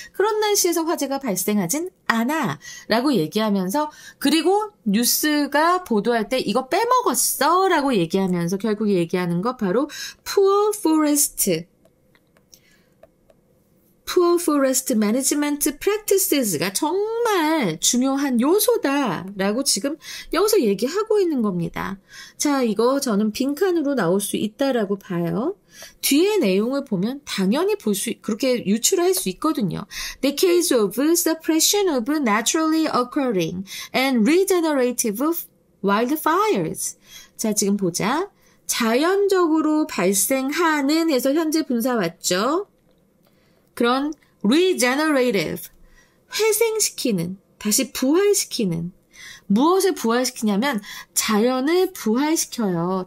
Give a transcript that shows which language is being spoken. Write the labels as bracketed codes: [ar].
[ko] 그런 날씨에서 화재가 발생하진 않아 라고 얘기하면서, 그리고 뉴스가 보도할 때 이거 빼먹었어 라고 얘기하면서 결국 얘기하는 거 바로 [en] poor forest management practices [ko] 가 정말 중요한 요소다라고 지금 여기서 얘기하고 있는 겁니다. 자, 이거 저는 빈칸으로 나올 수 있다라고 봐요. 뒤에 내용을 보면 당연히 그렇게 유추할 수 있거든요. [en] The case of suppression of naturally occurring and regenerative wildfires. [ko] 자, 지금 보자. 자연적으로 발생하는 해서 현재 분사 왔죠. 그런 regenerative, 회생시키는, 다시 부활시키는. 무엇을 부활시키냐면 자연을 부활시켜요.